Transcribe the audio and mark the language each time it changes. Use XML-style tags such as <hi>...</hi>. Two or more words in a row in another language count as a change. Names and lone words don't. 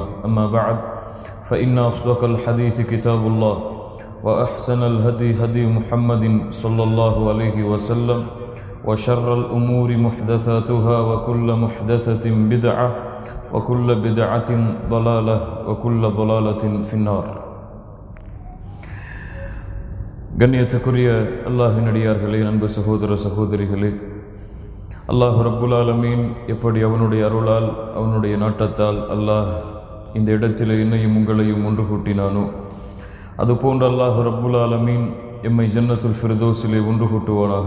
<ar>أما بعد فإن أصدق الحديث كتاب الله وأحسن الهدي هدي محمد صلى الله عليه وسلم وشر الأمور محدثاتها وكل محدثة بدعة وكل بدعة ضلالة وكل ضلالة في النار.</ar> <ta>கண்ணியத்துக்குரிய அல்லாஹ்வின் அடியார்களே, அன்பு சகோதர சகோதரிகளே,</ta> <ar>الله رب العالمين</ar> <ta>எப்படி அவனுடைய அருளால் அவனுடைய நாட்டத்தால் அல்லாஹ் இந்த இடத்தில் என்னையும் உங்களையும் ஒன்று கூட்டினானோ, அதுபோன்று</ta> <ar>الله رب العالمين</ar> <ta>எம்மை ஜன்னத்துல் ஃபிர்தௌஸிலே ஒன்று கூட்டுவானாக.</ta>